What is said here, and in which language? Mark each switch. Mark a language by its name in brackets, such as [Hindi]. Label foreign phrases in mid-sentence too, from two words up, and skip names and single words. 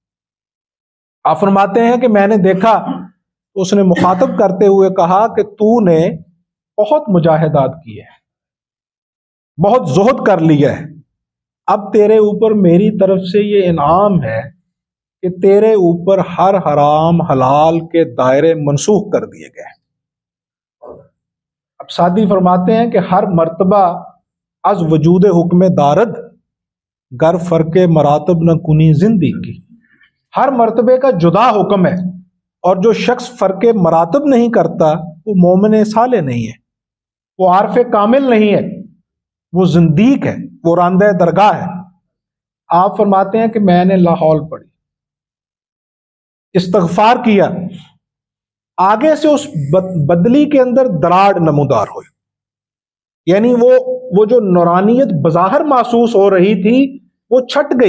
[Urdu] آپ فرماتے ہیں کہ میں نے دیکھا، اس نے مخاطب کرتے ہوئے کہا کہ تو نے بہت مجاہدات کیے ہیں، بہت زہد کر لیا ہے، اب تیرے اوپر میری طرف سے یہ انعام ہے کہ تیرے اوپر ہر حرام حلال کے دائرے منسوخ کر دیے گئے۔ اب سعدی فرماتے ہیں کہ [Persian] ہر مرتبہ از وجود حکم دارد گر فرق مراتب نہ کنی زندگی، [Urdu] ہر مرتبے کا جدا حکم ہے، اور جو شخص فرق مراتب نہیں کرتا وہ مومن صالح نہیں ہے، وہ عارف کامل نہیں ہے، وہ زندیق ہے، وہ راندہ درگاہ ہے۔ آپ فرماتے ہیں کہ میں نے [Arabic] لا حول [Urdu] پڑھی، استغفار کیا، آگے سے اس بدلی کے اندر دراڑ نمودار ہوئی، یعنی وہ جو نورانیت بظاہر محسوس ہو رہی تھی وہ چھٹ گئی۔